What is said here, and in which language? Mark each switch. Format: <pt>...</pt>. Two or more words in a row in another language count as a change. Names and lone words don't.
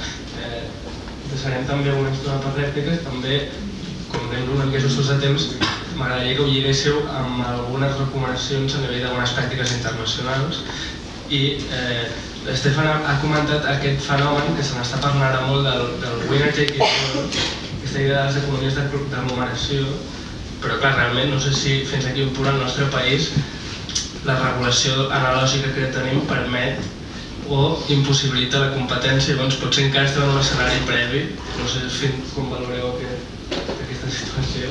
<ca>Deixarem també alguna estona per rèpliques, també, com anem una mica justos de temps, m'agradaria que ho lliguéssiu amb algunes recomanacions a nivell d'algunes pràctiques internacionals i l'Estefan ha comentat aquest fenomen que se n'està parlant ara molt del</ca> <en>winner take it all,</en> <ca>aquesta idea de les economies d'aglomeració, però clar, realment no sé si fins a quin punt al nostre país la regulació analògica que tenim permet o impossibilita la competència, llavors potser encara estem en un escenari previ, no sé com valoreu aquesta situació.</ca>